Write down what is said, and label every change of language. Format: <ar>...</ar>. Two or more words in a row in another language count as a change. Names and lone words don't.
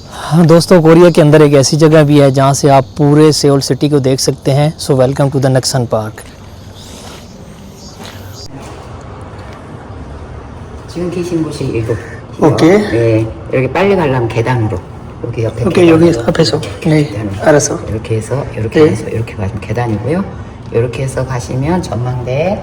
<hi>दोस्तों कोरिया के अंदर एक ऐसी जगह भी है जहाँ से आप पूरे सेउल सिटी को देख सकते हैं.</hi> <en>So welcome to the Naksan Park.</en> <ko>지금 계신 곳이 이곳. 오케이. 네, 여기 빨리 가려면 계단으로. 여기 옆에. 오케이, 여기 앞에서. 네, 알았어. 이렇게 해서 이렇게 해서 이렇게 가시면 계단이고요. 이렇게 해서 가시면 전망대.</ko>